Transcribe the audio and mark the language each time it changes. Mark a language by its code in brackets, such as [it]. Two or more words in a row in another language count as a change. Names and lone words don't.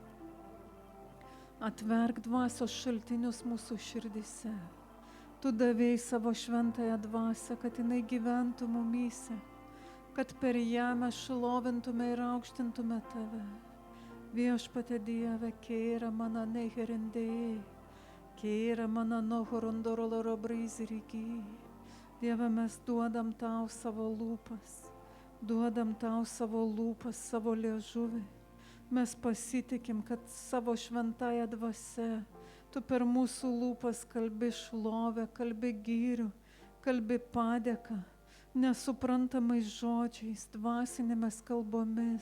[lt] Atverk dvasios šaltinius mūsų širdyse. Tu davėjai savo šventąją dvasią, kad jinai gyventų mumyse, kad per ją mes šlovintume ir aukštintume tave. Viešpatie Dieve, keira mana neherendėjai, keira mana nohorondoroloro brizirigi. Dieve, mes duodam tau savo lūpas, savo liežuvį. Mes pasitikim, kad savo šventąją dvasią tu per mūsų lūpas kalbi šlovę, kalbi gyrių, kalbi padėką, nesuprantamais žodžiais, dvasinėmis kalbomis.